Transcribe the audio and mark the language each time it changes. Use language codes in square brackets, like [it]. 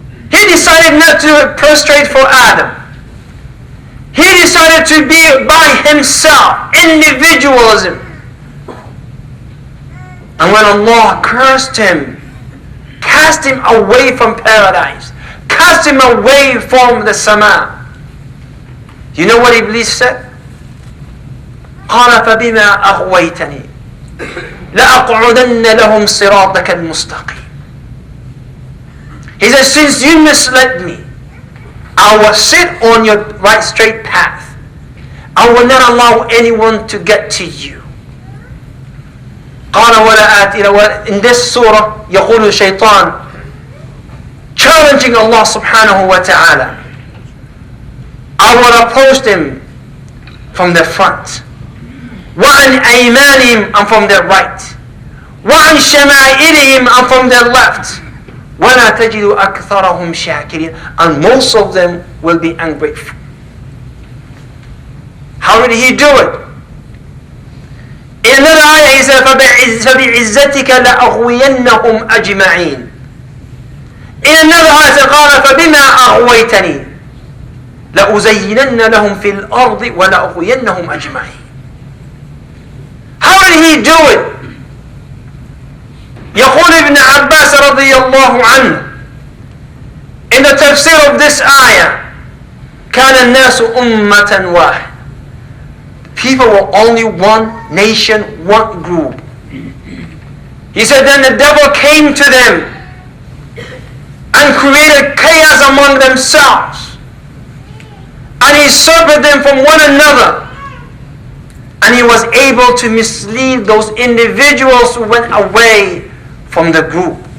[en] He decided not to prostrate for Adam. He decided to be by himself, individualism. And when Allah cursed him, cast him away from paradise, cast him away from the sama, you know what Iblis said? [ar] قال فبما أغويتني لأقعدن لهم صراطك المستقيم. [en] He said, since you misled me, I will sit on your right straight path. I will not allow anyone to get to you. [ar] قال ولا آتي. [en] In this surah [ar] يقول الشيطان, [en] challenging Allah subhanahu wa ta'ala, I will approach them from the front, [ar] وعن أيمانهم, [en] and from their right, [ar] وعن شمائلهم, [en] and from their left, [ar] ولا تجد أكثرهم شاكرين, [en] and most of them will be ungrateful. How did he do it? In another ayah he said, [ar] فبعزتك لأغوينهم أجمعين. [en] In another ayah he said, [ar] قال فبما أغويتني لأزينن لهم في الأرض ولأغوينهم أجمعين. [en] How did he do it? [ar] يقول ابن عباس رضي الله عنه [en] in the tafsir of this ayah, [ar] كان الناس أمة واحد. [en] People were only one nation, one group. He said, then the devil came to them and created chaos among themselves, and he separated them from one another, and he was able to mislead those individuals who went away from the group.